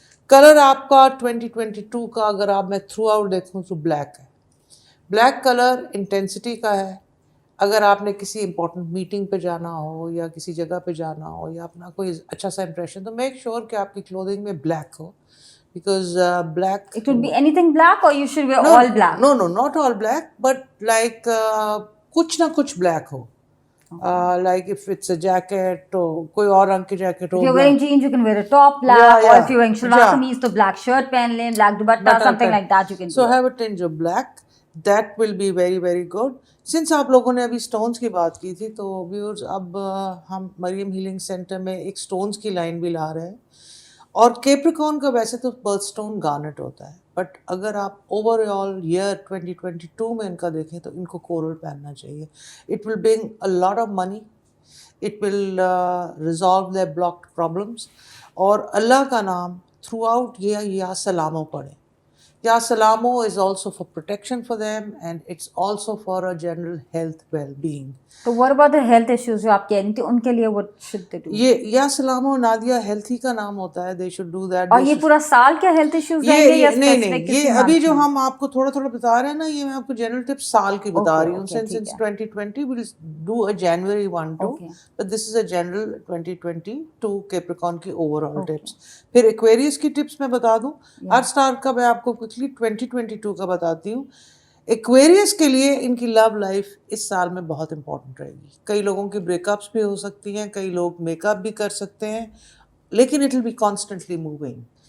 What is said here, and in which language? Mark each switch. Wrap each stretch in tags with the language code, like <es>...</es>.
<hi>Colour आपका 2022 का अगर आप मैं थ्रू आउट देखूँ तो ब्लैक है. ब्लैक कलर इंटेंसिटी का है. अगर आपने किसी इंपॉर्टेंट मीटिंग पे जाना हो या किसी जगह पे जाना हो या अपना कोई अच्छा सा इंप्रेशन, तो मेक श्योर कि आपकी क्लोथिंग में ब्लैक हो,</hi> <en>because black, It could be anything black or you should wear all black. No, not all black, but like</en> <hi>कुछ ना कुछ</hi> <en>black हो. Like if it's a jacket,</en> <hi>तो कोई और रंग की jacket हो.</hi> <en>If you're wearing jeans, you can wear a top black, or if you're wearing shalwar kameez,</en> <hi>तो black shirt पहन लें,</hi> <en>black dupatta, something like that you can do. So have a tinge of black. That will be very very good.</en> <hi>Since आप लोगों ने अभी stones की बात की थी, तो viewers अब हम मरियम हीलिंग सेंटर में एक stones की लाइन भी ला रहे हैं. और कैप्रिकॉर्न का वैसे तो बर्थ स्टोन गार्नेट होता है, बट अगर आप ओवरऑल ईयर 2022 में इनका देखें तो इनको कोरल पहनना चाहिए.</hi> <en>It will bring a lot of money, it will resolve their blocked problems.</en> <hi>और अल्लाह का नाम थ्रू आउट ये या सलामो पढ़ें.</hi> <en>या सलामो is also for protection for them and it's also for a general health well-being.</en> <hi>तो</hi> <en>what about the health issues</en> <hi>जो आप कह रही थी, उनके लिए</hi> <en>what should they do?</en> <hi>ये या सलामो नादिया हेल्थ ही का नाम होता है.</hi> <en>they should do that.</en> <hi>और ये पूरा साल क्या हेल्थ इश्यूज रहेंगे या नहीं, ये अभी जो हम आपको थोड़ा थोड़ा बता रहे हैं ना, ये मैं आपको जनरल टिप्स साल की बता रही हूँ.</hi> <en>since 2020 we'll do a January 1 too, but this is a general 2022 Capricorn</en> <hi>की overall tips. फिर Aquarius की टिप्स मैं बता दूँ. हर स्टार का मैं आपको क्विकली 2022 का बताती हूँ. एक्वेरियस के लिए इनकी लव लाइफ इस साल में बहुत इंपॉर्टेंट रहेगी. कई लोगों की ब्रेकअप्स भी हो सकती हैं, कई लोग मेकअप भी कर सकते हैं, लेकिन</hi> <en>It will be constantly moving.</en>